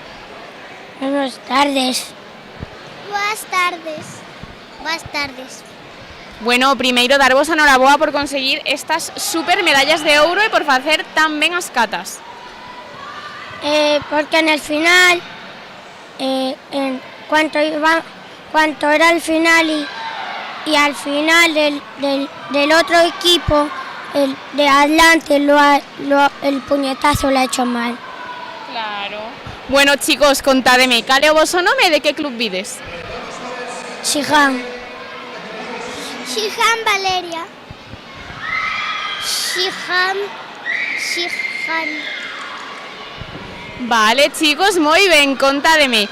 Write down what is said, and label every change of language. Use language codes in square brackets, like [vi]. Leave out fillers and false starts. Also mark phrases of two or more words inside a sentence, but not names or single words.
[es] Buenas tardes. [gl] Boas tardes. Boas tardes. Bueno, primeiro darvos a noraboa por conseguir estas super medallas de ouro e por facer tan ben as catas. [es] Porque en el final, cuanto era el final y al final del otro equipo, el de adelante, el puñetazo lo ha hecho mal. Claro. Bueno, chicos, [gl] contádeme, cal é o voso nome e de que club vides? Shihan. Shihan Valeria. Shihan. Vale, chicos, moi ben, contádeme.